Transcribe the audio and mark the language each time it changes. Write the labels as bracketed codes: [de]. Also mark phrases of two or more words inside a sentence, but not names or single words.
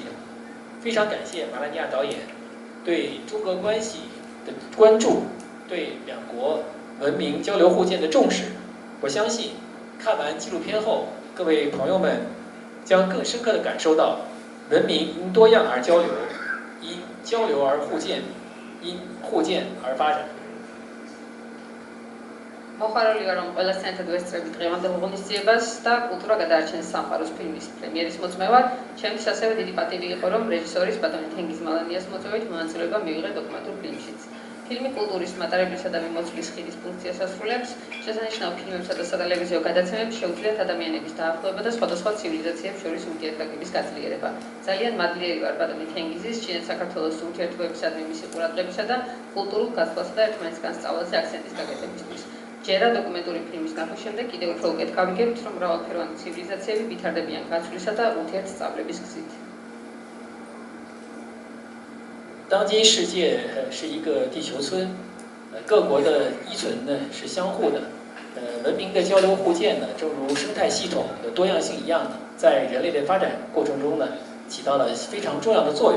[zh] 非常感谢马拉尼亚导演对中俄关系的关注，对两国文明交流互鉴的重视。我相信看完纪录片后，各位朋友们将更深刻地感受到文明因多样而交流，因交流而互鉴，因互鉴而发展。 [ka] მოხარულია რომ ყველას ცენტრად ვესწრებით დღევანდელ ღონისძიებას და კულტურა გადაარჩენს სამყაროს ფილმის პრემიერის მოწმევად. ჩემთვის ასევე დიდი პატივი იყო რომ რეჟისორის ბატონი თენგიზ მალანიას მოწვევით მონაწილეობა მივიღე დოკუმენტურ ფილმშიც. ფილმი კულტურის მატარებლისა და მიმოწვლის ხიდის ფუნქციას ასრულებს. შესანიშნავ ფილმებსა და სატელევიზიო გადაცემებს შეუძლიათ ადამიანების დაახლოება და სხვადასხვა ცივილიზაციებს შორის ურთიერთკავშირის გაძლიერება. ძალიან მადლიერი ვარ ბატონი თენგიზის, ჩინეთ-საქართველოს ურთიერთობებისადმი მისი ყურადღებისა და კულტურულ გაცვლასა და ერთმანეთისგან სწავლაზე აქცენტის გაკეთებისთვის. ჯერა დოკუმენტური ფილმის ნახვის შემდეგ კიდევ უფრო უკეთ გავიგებთ, რომ მრავალფეროვანი ცივილიზაციები ვითარდებიან გაცვლისა და ურთიერთსწავლების გზით. [zh] 当今世界是一个地球村，各国的依存呢是相互的，文明的交流互鉴呢，正如生态系统的多样性一样呢，在人类的发展过程中呢，起到了非常重要的作用。